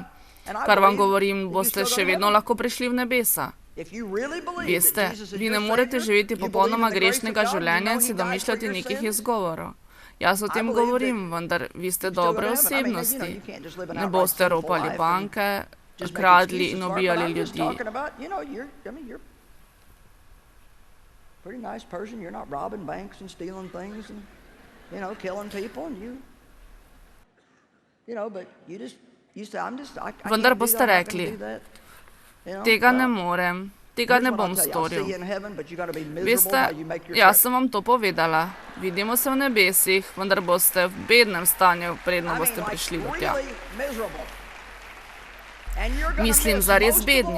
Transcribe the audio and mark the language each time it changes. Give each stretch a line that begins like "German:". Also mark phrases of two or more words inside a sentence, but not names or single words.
Slovenian: Kar vam govorim, boste še vedno lahko prišli v nebesa. Veste, vi ne morete živeti popolnoma grešnega življenja in si domišljati nekih izgovorov. Jaz o tem govorim, vendar vi ste dobre osebnosti. Ne boste ropali banke, kradli in ubijali ljudi.
English: Pretty nice person. You're not robbing banks and stealing things and, killing people and but you say,
Slovenian: Vendar boste rekli: tega ne morem, tega ne bom storil. Veste, jaz sem vam to povedala. Vidimo se v nebesih, vendar boste v bednem stanju, predno boste prišli do tja. Mislim, zares bedni.